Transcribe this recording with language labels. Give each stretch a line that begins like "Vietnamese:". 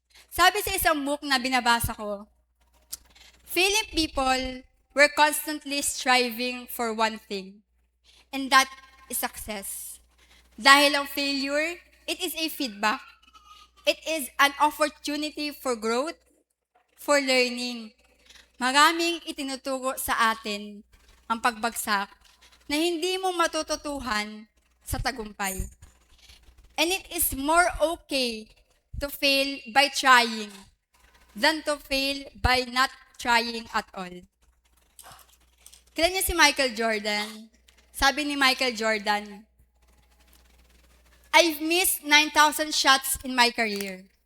Filipino: Sabi sa isang book na binabasa ko,
English: failing people were constantly striving for one thing, and that is success.
Filipino: Dahil ang failure,
English: it is a feedback. It is an opportunity for growth, for learning.
Filipino: Maraming itinuturo sa atin ang pagbagsak na hindi mo matututuhan sa tagumpay.
English: And it is more okay to fail by trying than to fail by not trying at all.
Filipino: Kilala niyo si Michael Jordan?
English: Sabi ni Michael Jordan, I've missed 9,000 shots in my career.